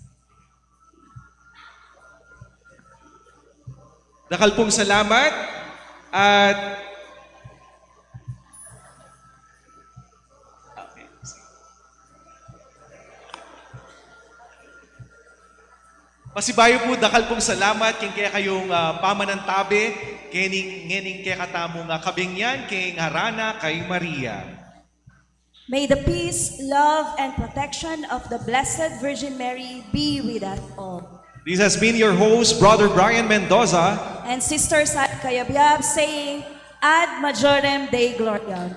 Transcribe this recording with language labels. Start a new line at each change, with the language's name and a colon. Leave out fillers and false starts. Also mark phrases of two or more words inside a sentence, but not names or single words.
Pampanga: Nakalpong salamat at pasibayo po, dakal pong salamat king kaya kayong pamanantabi, ngening kaya katamong kabingyan, king Harana kay Maria.
English: May the peace, love, and protection of the Blessed Virgin Mary be with us all. This has been your host, Brother Brian Mendoza. And Sister Sat Kayabyab saying,
Latin: Ad majorem Dei Gloriam.